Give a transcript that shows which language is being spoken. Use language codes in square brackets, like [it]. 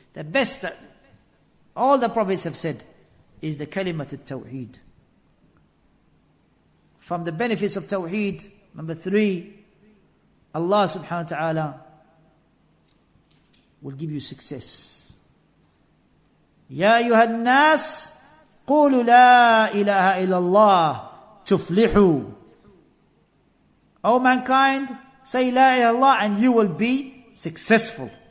[en] The best that all the prophets have said is the kalimat al-Tawheed. From the benefits of Tawheed, number 3, Allah subhanahu wa ta'ala will give you success. [ar] يا أيها الناس قولوا لا إله إلا الله تفلحوا. [en] O mankind, say La ilaha illallah and you will be successful.